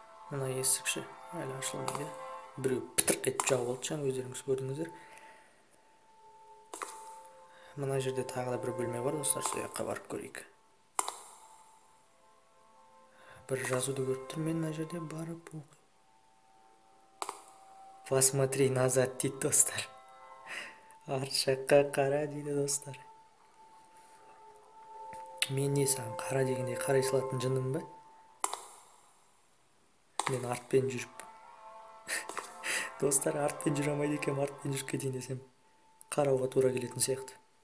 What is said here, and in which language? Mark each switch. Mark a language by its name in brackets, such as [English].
[Kazakh] Мына есікші әлі ашылмайды. Біреу пітірк етіп жауып алды, жаңа өздеріңіз көрдіңіздер. Мына жерде тағы да бір бөлме бар достар, сол жаққа барып көрейік. Бір жазуды көріп тұрмын мына жерде, барып оқи. [Russian] Посмотри назад [Kazakh] дейді достар. Арт жаққа қара дейді достар. Мен не саған қара дегенде қарай салатын жыным ба? Мен артпен жүріп. Достар, артпен жүре алмайды екенмін, артпен жүріп кетейін десем қарауға тура келетін сияқты.